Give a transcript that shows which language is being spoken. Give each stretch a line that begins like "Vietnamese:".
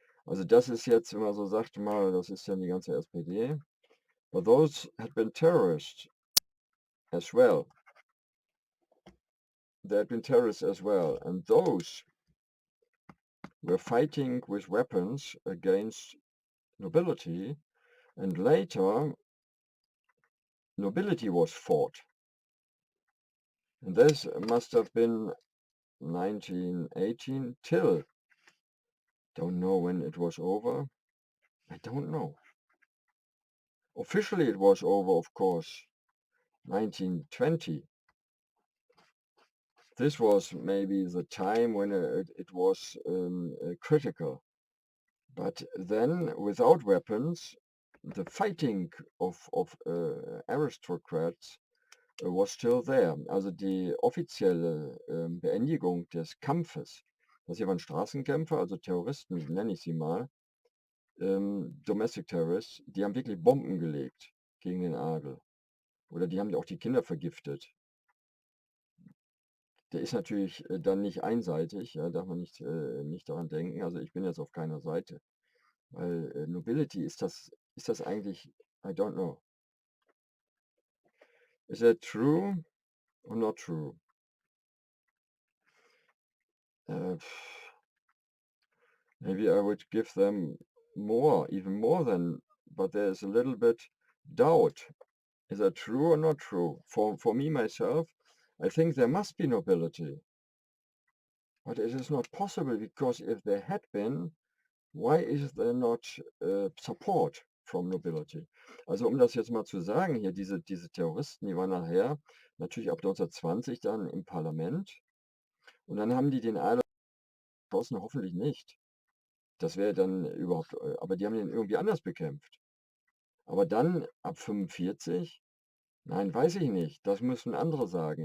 German: Also das ist jetzt, wenn man so sagt, mal, das ist ja die ganze SPD.
English: But those had been terrorists as well. They had been terrorists as well. And those were fighting with weapons against nobility. And later, nobility was fought. And this must have been 1918 till, don't know when it was over. I don't know. Officially it was over, of course, 1920. This was maybe the time when it was critical. But then, without weapons, the fighting of aristocrats was still there.
German: Also die offizielle Beendigung des Kampfes, das hier waren Straßenkämpfer, also Terroristen, nenne ich sie mal, Domestic Terrorists, die haben wirklich Bomben gelegt gegen den Adel. Oder die haben auch die Kinder vergiftet. Der ist natürlich dann nicht einseitig, ja, darf man nicht daran denken. Also ich bin jetzt auf keiner Seite. Weil Nobility, ist das eigentlich,
English: I don't know. Is that true or not true? Maybe I would give them more, even more than, but there's a little bit doubt. Is that true or not true? For me, myself, I think there must be nobility. But it is not possible, because if there had been, why is there not support from nobility?
German: Also um das jetzt mal zu sagen, hier diese Terroristen, die waren nachher natürlich ab 1920 dann im Parlament. Und dann haben die den Adel geschossen, hoffentlich nicht. Das wäre dann überhaupt, aber die haben den irgendwie anders bekämpft. Aber dann ab 45, nein, weiß ich nicht, das müssen andere sagen.